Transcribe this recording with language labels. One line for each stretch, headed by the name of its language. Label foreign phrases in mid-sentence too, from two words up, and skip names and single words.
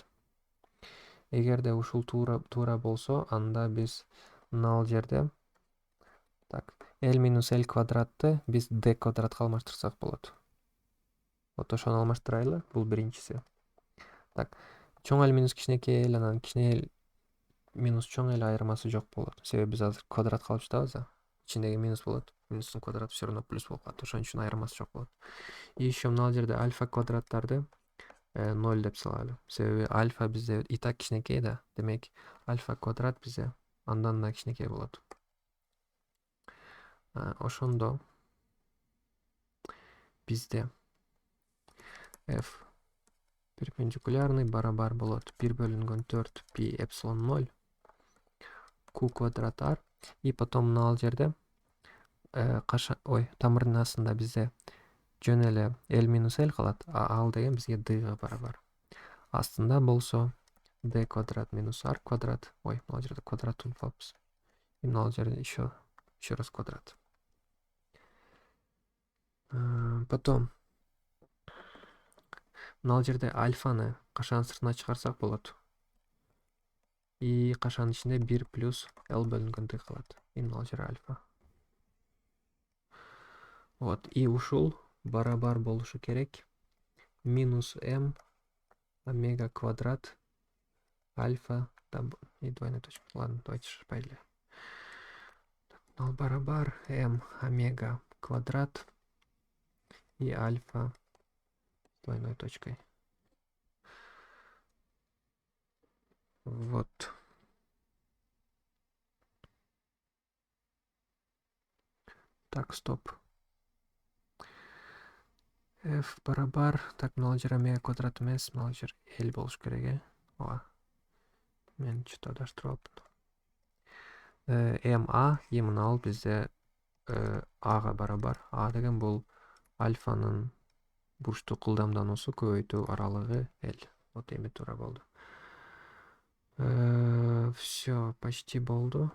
Kyrgyz: Эгерде ушул туура болсо, анда биз мына жерде L минус L квадратты биз D квадратка алмаштырсак болот. Вот ошону алмаштырайлы, бул биринчиси. Так, чоң L минус кичинекей L, анан кичине L минус чоң L айырмасы жок болот. Себеби биз азыр квадратка алып жатабыз да. Ичиндеги минус болот. Минустун квадраты
Russian: все равно
Kyrgyz: плюс болуп калат. Ошон үчүн айырмасы жок болот.
Russian: И еще
Kyrgyz: мына жерде альфа квадраттарды 0 деп салалы. Себеби альфа бизде
Russian: и так
Kyrgyz: кичинекей да. Демек, альфа квадрат бизде андан да кичинекей болот. Ошондо бизде f перпендикулярный барабар болот 1 бөлүнгөн 4 пи эпсилон 0 q квадрат r.
Russian: И потом
Kyrgyz: мына жерде тамырдын астында бизде жөн эле L минус L калат, а ал деген бизге D-га барабар. Астында болсо D квадрат минус R квадрат. Мына жерде квадрат унутуп калыппыз. И мына жерде
Russian: еще раз
Kyrgyz: квадрат. Потом мына жерде альфаны кашан сыртына чыгарсак болот. И кашан ичинде 1 плюс L бөлүнгөн D калат. И мына жер альфа. Вот, и ушул барабар болушу керек минус m омега квадрат альфа
Russian: и двойная точка. Ладно, давайте шпайле.
Kyrgyz: Барабар m омега квадрат и альфа
Russian: с двойной точкой.
Kyrgyz: Вот.
Russian: Так, стоп.
Kyrgyz: F барабар. Так, мына жер омега квадрат эмес, мына жер L болуш керек, Мен что-то адаштырып алыптым. МА и мына ал бизде Ага барабар. А деген бул альфанын бурчтук ылдамдануусу көбөйтүү аралыгы L. Вот эми туура болду. Все, почти болду.